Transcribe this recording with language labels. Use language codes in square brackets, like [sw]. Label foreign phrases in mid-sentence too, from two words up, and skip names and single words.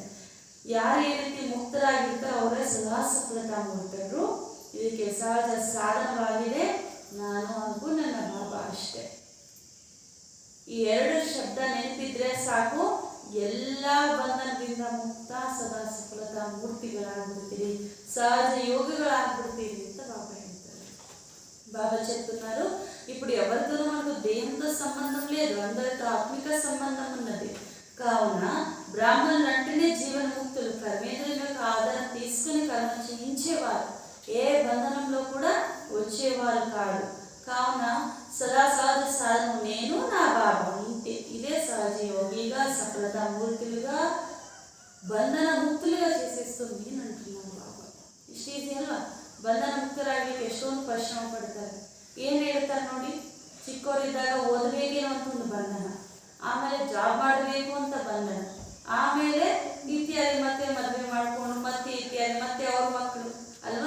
[kn] ಯಾರು ಈ ರೀತಿ ಮುಕ್ತರಾಗಿರ್ತಾರೋ ಅವರೇ ಸದಾ ಸಫಲತಾ ಮೂರ್ತರು. ಇದಕ್ಕೆ ಸಹಜ ಸಾಧನವಾಗಿದೆ ನಾನು ಹಾಗೂ ನನ್ನ ಬಾಬಾ ಅಷ್ಟೇ. ಈ ಎರಡು ಶಬ್ದ ನೆನಪಿದ್ರೆ ಸಾಕು, ಎಲ್ಲ ಬಂಧನದಿಂದ ಮುಕ್ತ ಸದಾ ಸಫಲತಾ ಮೂರ್ತಿಗಳಾಗ್ಬಿಡ್ತೀರಿ, సహజ యోగిಗಳಾಗ್ಬಿಡ್ತೀರಿ ಅಂತ బాబా ಹೇಳ್ತಾರೆ. [te] బాబా చెప్తున్నారు, ఇప్పుడు ఎవరితో మనకు దేహంతో సంబంధం లేదు, అందరితో ఆత్మిక సంబంధం ఉన్నది. కావున బ్రాహ్మణులు అంటేనే జీవన ముక్తులు, కర్మేంద్రియుల యొక్క ఆధారం తీసుకుని కర్మ చేయించేవారు, ఏ బంధనంలో కూడా వచ్చేవారు కాదు. కావున సదా సహజ సాధన నేను నా బాబా ఇదే సహజ యోగిగా సఫలతా మూర్తులుగా బంధన ముక్తులుగా చేసేస్తుంది అని అంటున్నారు బాబా. [kn] ಇಷ್ಟು ಈಸಿ ಅಲ್ವಾ? ಬಂಧನ ಮುಕ್ತರಾಗಲಿಕ್ಕೆ ಎಷ್ಟೊಂದು ಪರಿಶ್ರಮ ಪಡ್ತಾರೆ. ಏನು ಹೇಳ್ತಾರೆ ನೋಡಿ, ಚಿಕ್ಕವರಿದ್ದಾಗ ಓದಬೇಕೇನೋ ಅಂತ ಒಂದು ಬಂಧನ, ಆಮೇಲೆ ಜಾಬ್ ಮಾಡಬೇಕು ಅಂತ ಬಂಧನ, ಆಮೇಲೆ ಇತ್ಯಾದಿ ಮತ್ತೆ ಮದುವೆ ಮಾಡ್ಕೊಂಡು ಮತ್ತೆ ಇತ್ಯಾದಿ ಮತ್ತೆ ಅವ್ರ ಮಕ್ಕಳು ಅಲ್ವಾ.